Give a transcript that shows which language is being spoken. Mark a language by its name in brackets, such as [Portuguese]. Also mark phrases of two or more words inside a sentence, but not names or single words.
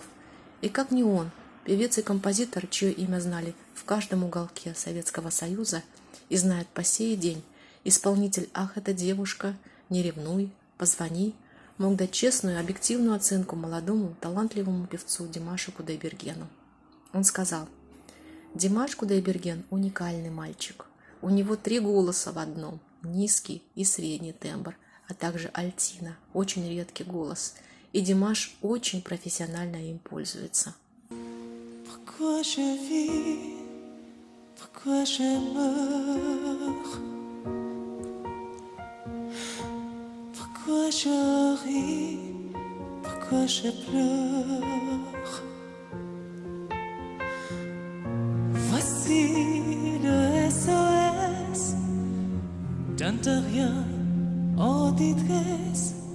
[Russian] И как не он, певец и композитор, чье имя знали в каждом уголке Советского Союза и знает по сей день, исполнитель «Ах, эта девушка», «Не ревнуй», «Позвони», мог дать честную и объективную оценку молодому, талантливому певцу Димашу Кудайбергену. Он сказал: «Димаш Кудайберген – уникальный мальчик. У него 3 голоса в одном – низкий и средний тембр, а также альтина, очень редкий голос. И Димаш очень профессионально им пользуется». [French] Pourquoi je vis, pourquoi je meurs, pourquoi je ris, pourquoi je pleure. Voici le SOS d'un terrien en détresse.